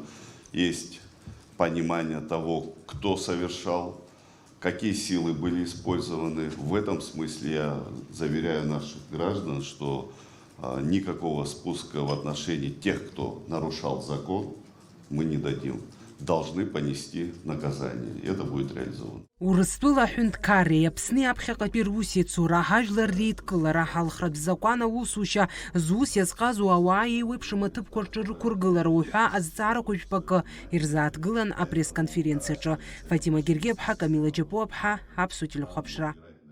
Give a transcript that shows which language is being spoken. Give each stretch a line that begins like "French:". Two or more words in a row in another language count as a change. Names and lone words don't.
Russian: Есть понимание того, кто совершал, какие силы были использованы. В этом смысле я заверяю наших граждан, что никакого спуска в отношении тех, кто нарушал закон, мы не дадим. Должны понести наказание. И это будет реализовано.
Abkhazian: Урыстәыла аҳәынҭқарреи Аԥсни аԥхьаҟатәи русеицура, ҳажәлар реидкылара, ҳалхратә закәан аусушьа, зус иазҟазу ауаа еиуеиԥшым аҭыԥқәа рҿы рықәыргылара уҳәа азҵаарақәа жәпакы ирзааҭгылан апресс-конференциаҿы. Фатима Гергиаԥҳа, Камила Џьапуаԥҳа, Аԥсуа телехәаԥшра.